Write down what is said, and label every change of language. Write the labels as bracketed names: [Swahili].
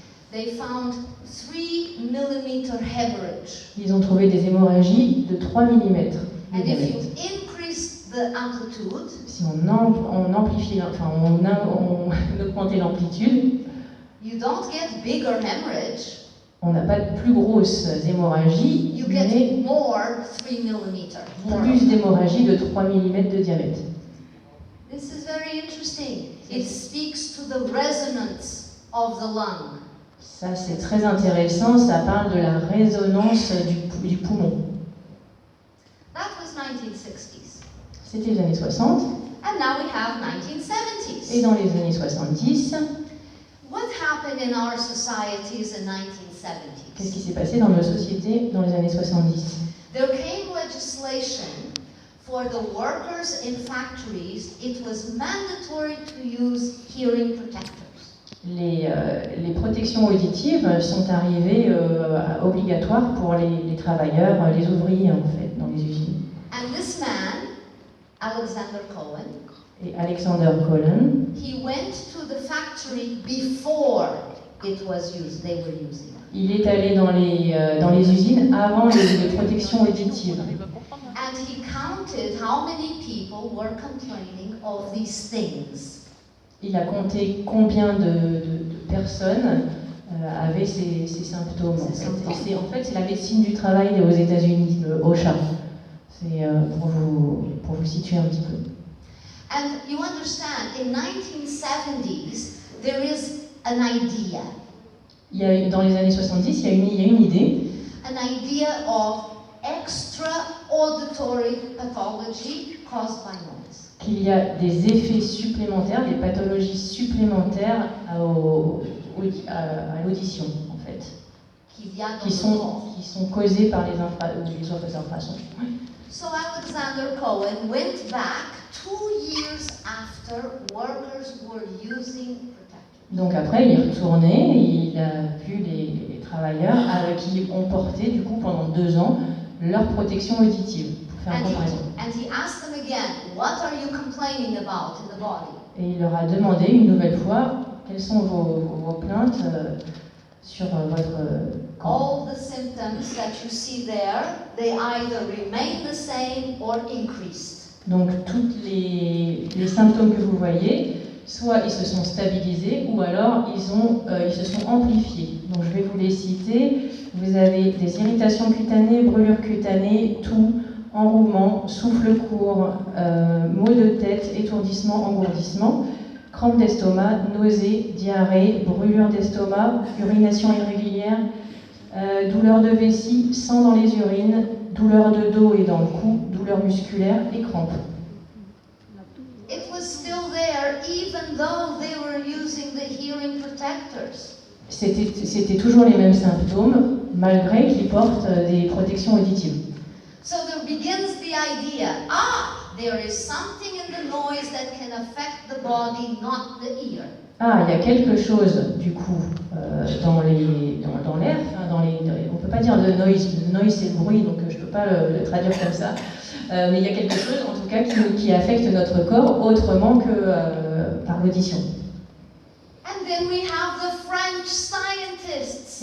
[English] They found 3 mm hemorrhage. [French] Ils ont trouvé des hémorragies de 3 mm. [English] And if you increase the amplitude, [French] si on amplifie, on augmentait l'amplitude, [English] you don't get bigger hemorrhage. [French] On n'a pas de plus grosses hémorragies, [English] you [French] mais [English] get more 3 mm. [French] Plus d'hémorragies de 3 mm de diamètre. [English] This is very interesting. It speaks to the resonance of the lung. [French] Ça, c'est très intéressant, ça parle de la résonance du poumon. [English] That was 1960s. [French] C'était les années 60, [English] And now we have [French] et [English] 1970s. [French] dans les années 70, [English] What happened in our societies in [French] qu'est-ce [English] 1970s? [French] qui s'est passé dans nos sociétés dans les années 70? [English] There came legislation for the workers in factories. It was mandatory to use hearing protectors. [French] Les protections auditives sont arrivées obligatoires pour les travailleurs, les ouvriers en fait, dans les usines. [English] And this man, Alexander Cohen, [French] Et Alexander Cohen, [English] he went to the factory before it was used, they were using it. [French] il est allé dans les usines avant les protections auditives. [English] And he counted how many people were complaining of these things. [French] Il a compté combien de personnes avaient ces symptômes. En fait, c'est la médecine du travail aux États-Unis, le OSHA. C'est pour vous situer un petit peu. [English] And you understand, in 1970s, there is an idea. [French] Dans les années 70, il y a une idée. [English] An idea of extra auditory pathology caused by noise. [French] Qu'il y a des effets supplémentaires, des pathologies supplémentaires à l'audition, en fait, qui sont causées par les infrasons. [English] So Alexander Cohen went back 2 years after workers were using protectors. [French] Donc après, il est retourné, il a vu les travailleurs qui ont porté, du coup, pendant 2 ans, leur protection auditive, pour faire une comparaison. [English] And he asked them again, what are you complaining about in the body? [French] Et il leur a demandé une nouvelle fois, quelles sont vos plaintes sur votre corps. [English] All the symptoms that you see there, they either remain the same or increased. [French] Donc tous les symptômes que vous voyez, soit ils se sont stabilisés ou alors ils se sont amplifiés. Donc je vais vous les citer. Vous avez des irritations cutanées, brûlures cutanées, toux, enrouement, souffle court, maux de tête, étourdissement, engourdissement, crampes d'estomac, nausées, diarrhée, brûlure d'estomac, urination irrégulière, douleur de vessie, sang dans les urines, douleur de dos et dans le cou, douleur musculaire et crampes. [English] It was still there even though they were using the hearing protectors. [French] C'était toujours les mêmes symptômes, malgré qu'ils portent des protections auditives. [English] So there begins the idea, there is something in the noise that can affect the body, not the ear. [French] Il y a quelque chose, du coup, dans l'air, on ne peut pas dire de noise, le noise c'est le bruit, donc je ne peux pas le traduire comme ça, mais il y a quelque chose, en tout cas, qui affecte notre corps autrement que par l'audition. [English] And then we have the French scientists.